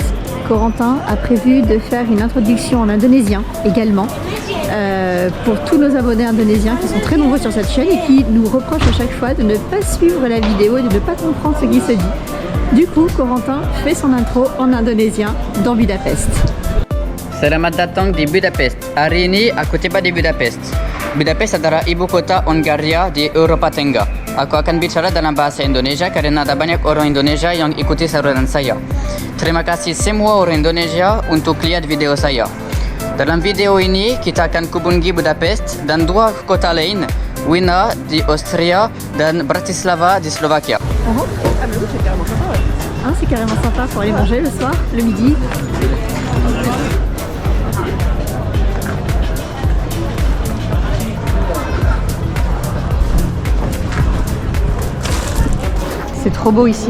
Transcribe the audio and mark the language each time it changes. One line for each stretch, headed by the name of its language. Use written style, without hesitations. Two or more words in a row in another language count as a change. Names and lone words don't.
French: Corentin a prévu de faire une introduction en indonésien également pour tous nos abonnés indonésiens qui sont très nombreux sur cette chaîne et qui nous reprochent à chaque fois de ne pas suivre la vidéo et de ne pas comprendre ce qui se dit. Du coup, Corentin fait son intro en indonésien dans Budapest.
Indonesian: Selamat datang di Budapest. Hari ini aku tiba di Budapest. Budapest adalah ibu kota Hungaria di Eropa Tengah. Aku akan bicara dalam bahasa Indonesia karena ada banyak orang Indonesia yang ikuti saluran saya. Terima kasih semua orang Indonesia untuk lihat video saya. Dalam video ini kita akan kunjungi Budapest dan 2 kota lain, Wina di Austria dan Bratislava di Slovakia.
French: Ah bah oui, c'est carrément sympa, ouais. Hein, c'est carrément sympa pour aller manger le soir, le midi. C'est trop beau ici.